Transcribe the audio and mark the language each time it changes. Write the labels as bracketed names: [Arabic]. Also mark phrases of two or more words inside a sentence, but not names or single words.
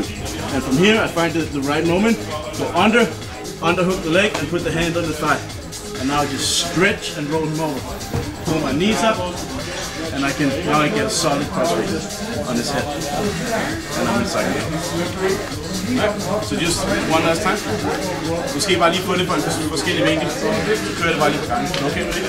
[English] And from here I find the right moment, go underhook the leg and put the hand on the thigh. And now I just stretch and roll him over. Pull my knees up, and now I get a solid crossface on his head. And I'm inside again. Så just one last time. [Danish] Måske bare lige få det på en forskellig vinkel. Så kører det bare lige på gangen. Okay?